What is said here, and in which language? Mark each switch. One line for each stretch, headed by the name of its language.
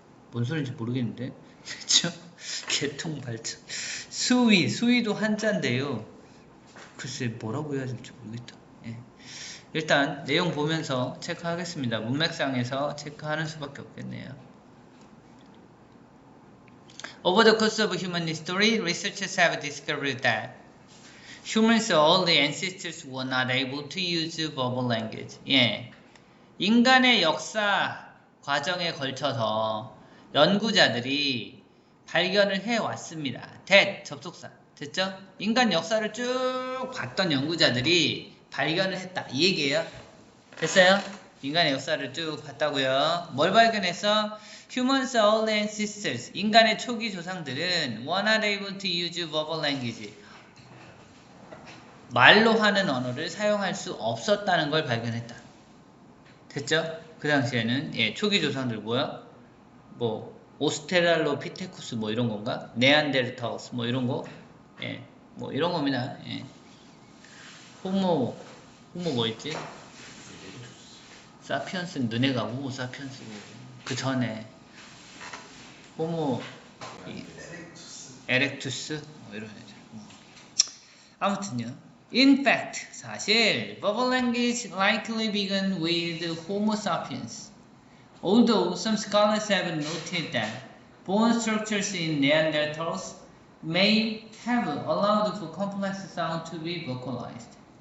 Korean: 뭔 소리인지 모르겠는데, 그렇죠? 계통 발생 수위도 한자인데요. 글쎄 뭐라고 해야 될지 모르겠다. 예. 일단 내용 보면서 체크하겠습니다. 문맥상에서 체크하는 수밖에 없겠네요.
English: Over the course of human history, researchers have discovered that humans' early ancestors were not able to use verbal language.
Korean: 예. 인간의 역사 과정에 걸쳐서 연구자들이 발견을 해왔습니다. that 접속사 됐죠? 인간 역사를 쭉 봤던 연구자들이 발견을 했다 이 얘기예요. 됐어요? 인간의 역사를 쭉 봤다고요. 뭘 발견했어?
English: Humans' early ancestors,
Korean: 인간의 초기 조상들은
English: were not able to use verbal language,
Korean: 말로 하는 언어를 사용할 수 없었다는 걸 발견했다. 됐죠? 그 당시에는 예, 초기 조상들 뭐야? 뭐 오스트랄로피테쿠스 뭐 이런 건가? 네안데르탈스 뭐 이런 거? 예, 뭐 이런 겁니다. 예. 호모 뭐 있지? 사피언스는 너네가 호모 사피언스고 그 전에 호모 에렉투스 뭐 이런 애들. 아무튼요.
English: In fact,
Korean: 사실
English: verbal language likely began with Homo sapiens. Although some scholars have noted that bone structures in Neanderthals may have allowed for complex sound to be vocalized.